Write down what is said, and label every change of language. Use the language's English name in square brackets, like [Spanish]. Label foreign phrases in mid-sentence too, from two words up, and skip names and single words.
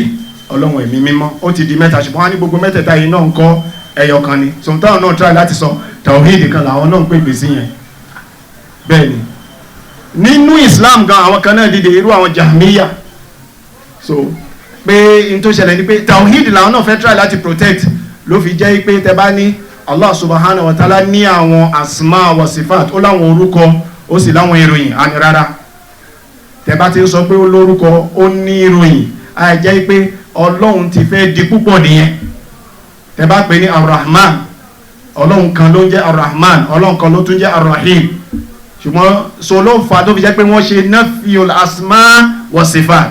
[Yoruba] ọlọ́run ẹ̀mí mímọ́ ó ti di mẹ́ta ṣùgbọ́n wọ́n á ní gbogbo mẹ́tẹ̀ẹ̀ta yìí náà ń kọ́ ẹyọ kan ni so táwọn náà try láti sọ tawhid kan làwọn náà ń pè sí yẹn bẹ́ẹ̀ ni nínú Islam gan àwọn kan náà dìde irú àwọn Jahmiya so pé n tó ṣẹlẹ̀ ni pé tawhid làwọn náà fẹ́ try láti protect ló fi jẹ́ pé tẹ bá ní [Arabic] الله سبحانه وتعالى [Yoruba] ní àwọn [Arabic] أسماء وصفات [Yoruba] ó láwọn orúkọ ó sì láwọn ìròyìn àní rárá tẹ bá ti ń sọ pé ó lórúkọ ó ní ìròyìn a jẹ́ pé ọlọ́run ti fẹ́ di púpọ̀ nìyẹn tẹ bá pè ní Ar-Rahman ọlọ́run kan ló ń jẹ́ Ar-Rahman ọlọ́run kan ló tún jẹ́ Ar-Rahim ṣùgbọ́n so ló fà tó fi jẹ́ pé wọ́n ṣe [Arabic] نفي الأسماء والصفات